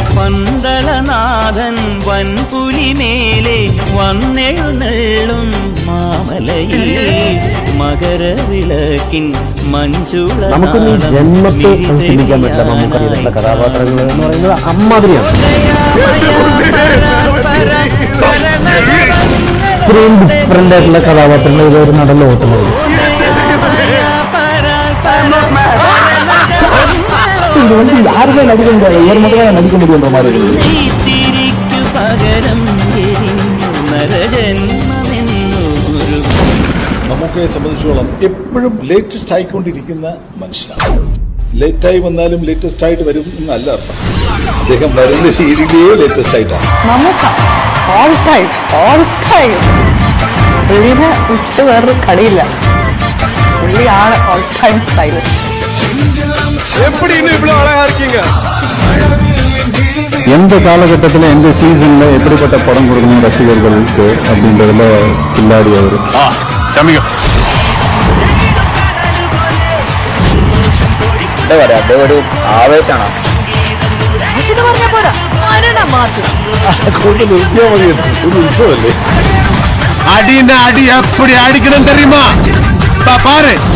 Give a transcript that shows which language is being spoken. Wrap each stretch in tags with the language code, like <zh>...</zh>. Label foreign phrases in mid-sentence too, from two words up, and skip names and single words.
<ml>പന്തളനാഥൻ വൻപുലിമേലെ വന്നെഴുന്നള്ളും മാമലയിൽ മകരവിളക്കിൻ മഞ്ചുള. നമുക്കൊന്നും ഈ ജന്മത്തെ ചിന്തിക്കാൻ പറ്റില്ല. നമുക്കറിയാത്ത കഥാപാത്രങ്ങൾ എന്ന് പറയുന്നത് അമ്മാതിരിയാണ്. ഇത്രയും ഡിഫറെന്റ് ആയിട്ടുള്ള കഥാപാത്രങ്ങൾ ഇതൊരു നടൻ ലോകത്തുള്ളത്.</ml> <ta>யாருமே நடிக்க முடியாது. ஒரு மட்டும் நடிக்க முடியுன்ற மாதிரி.</ta> <ml>നമുക്കെ സംബന്ധിച്ചോളം എപ്പോഴും ലേറ്റസ്റ്റ് ആയിക്കൊണ്ടിരിക്കുന്ന മനുഷ്യനാണ്. ലേറ്റായി വന്നാലും ലേറ്റസ്റ്റ് ആയിട്ട് വരും എന്നല്ല അർത്ഥം. അദ്ദേഹം വരുന്ന ശീലികയെ ലേറ്റസ്റ്റ് ആയിട്ടാണ്. പുള്ളിനെ വിട്ട് വേറൊരു കളിയില്ല. പുള്ളിയാണ്</ml> <en>all time stylish.</en> <ta>எந்த காலகட்டத்தில் எந்த சீசன்ல எப்படிப்பட்ட படம் கொடுக்கணும் ரசிகர்களுக்கு அப்படின்றதுல கில்லாடி அவரு.</ta> <ml>ഒരു ആവേശമാണ്. ഒരു ഉത്സവല്ലേ.</ml> <ta>அடிக்கு அடி எப்படி அடிக்கணும் தெரியுமா பாரு.</ta>